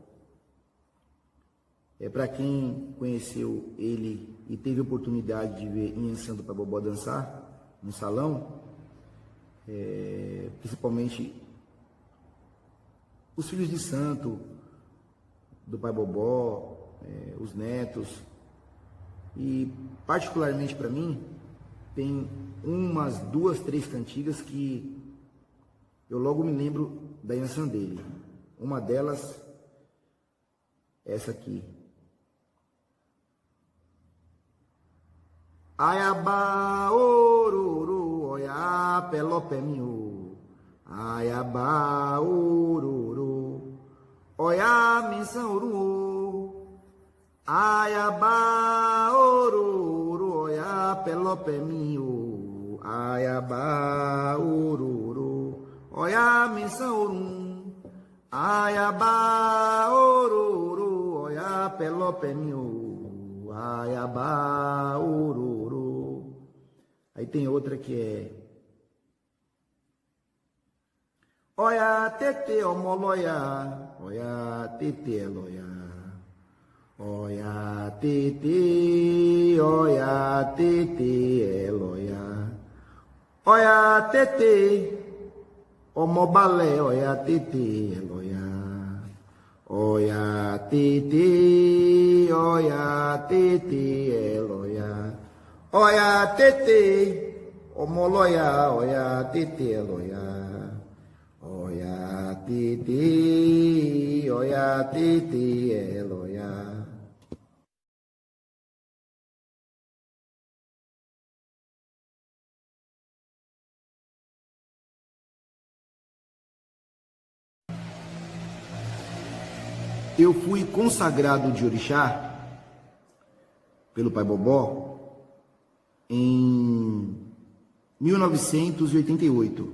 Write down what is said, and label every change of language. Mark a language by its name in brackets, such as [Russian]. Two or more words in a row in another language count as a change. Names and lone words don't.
[Portuguese] Para quem conheceu ele e teve a oportunidade de ver Inhaçã do Pai Bobó dançar no salão, principalmente os filhos de santo do Pai Bobó, os netos, e particularmente para mim, tem umas 2, 3 cantigas que eu logo me lembro da Inhaçã dele. Uma delas, essa aqui. [Yoruba] Ayaba ororo, oia pelopé miô. Ayaba ororo, oia menção oru. Ayaba ororo, oia pelopé miô. Ayaba ororo, oia menção oru. Ayaba ororo, oia pelopé miô. Ayaba ororo. [Portuguese] Aí tem outra que é [Yoruba] Oia tete omoloia, oia tete eloia. Oia tete eloia. Oia tete omobalé, oia tete eloia. Oia tete eloia. Oia tete omoloia, oia tete eloia. Oia tete eloia. [Portuguese] Eu fui consagrado de orixá pelo Pai Bobó em 1988.